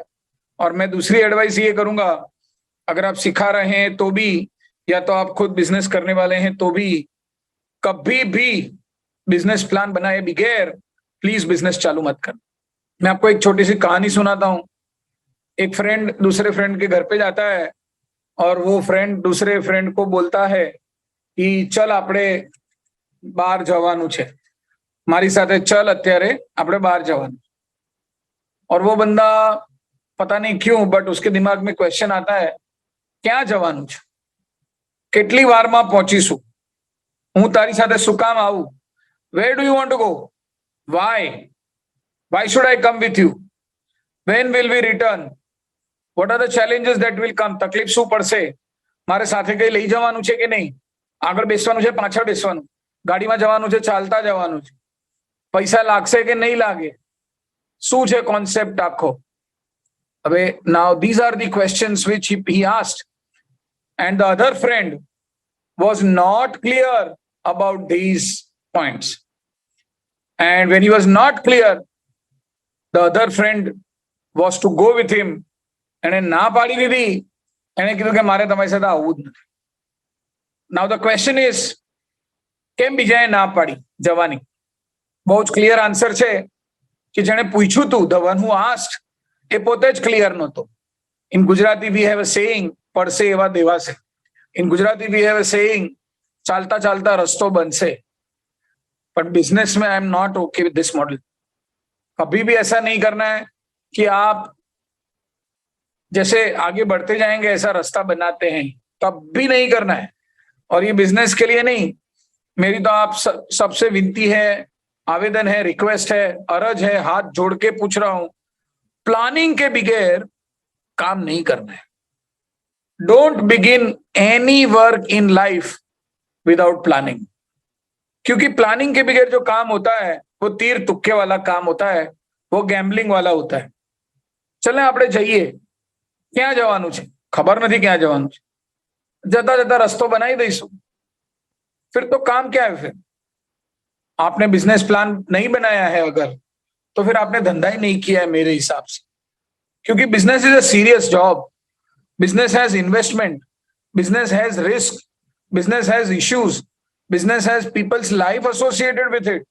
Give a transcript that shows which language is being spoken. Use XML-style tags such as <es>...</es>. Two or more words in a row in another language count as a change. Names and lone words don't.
<hi>और मैं दूसरी एडवाइस ये करूंगा, अगर आप सिखा रहे हैं तो भी, या तो आप खुद बिजनेस करने वाले हैं तो भी, कभी भी बिजनेस प्लान बनाए बगैर प्लीज बिजनेस चालू मत करना. मैं आपको एक छोटी सी कहानी सुनाता हूं. एक फ्रेंड दूसरे फ्रेंड के घर पे जाता है और वो फ्रेंड दूसरे फ्रेंड को बोलता है कि चल</hi> <gu>આપણે બહાર જવાનું છે, મારી સાથે</gu> <hi>चल,</hi> <gu>અત્યારે આપણે બહાર જવાનું.</gu> <hi>और वो बंदा पता नहीं क्यों बट उसके दिमाग में क्वेश्चन आता है</hi> <gu>ક્યાં જવાનું છે, કેટલી વારમાં પહોંચીશું, હું તારી સાથે શું કામ આવું,</gu> <en>where do you want to go, why should I come with you, when will we return, what are the challenges that will come,</en> <gu>તકલીફ શું પડશે, મારે સાથે કઈ લઈ જવાનું છે કે નહીં, આગળ બેસવાનું છે પાછળ બેસવાનું, ગાડીમાં જવાનું છે ચાલતા જવાનું છે, પૈસા લાગશે કે નહીં લાગે, શું છે કોન્સેપ્ટ આખો.</gu> <en>હવે now these are the questions which he asked, and the other friend was not clear about these points, and when he was not clear, the other friend was to go with him,</en> <gu>એને ના પાડી દીધી, એને કીધું કે મારે તમારી સાથે આવવું જ નથી.</gu> <en>Now the question is,</en> <gu>કેમ બીજાએ ના પાડી જવાની? બહુ જ</gu> <en>clear answer</en> <gu>છે કે જેણે પૂછ્યું તું,</gu> <en>the one who asked,</en> <gu>એ પોતે જ ક્લિયર નહોતો.</gu> <en>In Gujarati we have a saying,</en> <gu>પડશે એવા દેવાશે.</gu> <en>In Gujarati we have a saying,</en> <gu>ચાલતા ચાલતા રસ્તો બનશે.</gu> <en>But business में I am not okay with this model.</en> <hi>कभी भी ऐसा नहीं करना है कि आप जैसे आगे बढ़ते जाएंगे ऐसा रास्ता बनाते हैं, कभी नहीं करना है. और ये बिजनेस के लिए नहीं, मेरी तो आप सबसे विनती है, आवेदन है, रिक्वेस्ट है, अरज है, हाथ जोड़ के पूछ रहा हूं, प्लानिंग के बगैर काम नहीं करना है.</hi> <en>don't begin any work in life without planning,</en> <hi>क्योंकि प्लानिंग के बगैर जो काम होता है वो तीर तुक्के वाला काम होता है, वो गैम्बलिंग वाला होता है.</hi> <gu>चले આપણે જઈએ, ક્યાં જવાનું છે ખબર નથી, ક્યાં જવાનું છે, જતા જતા રસ્તો બનાવી દઈશું,</gu> <hi>फिर तो काम क्या है. फिर आपने बिजनेस प्लान नहीं बनाया है अगर, तो फिर आपने धंधा ही नहीं किया है मेरे हिसाब से.</hi> <en>क्योंकि business is a serious job, business has investment, business has risk, business has issues, business has people's life associated with it.</en>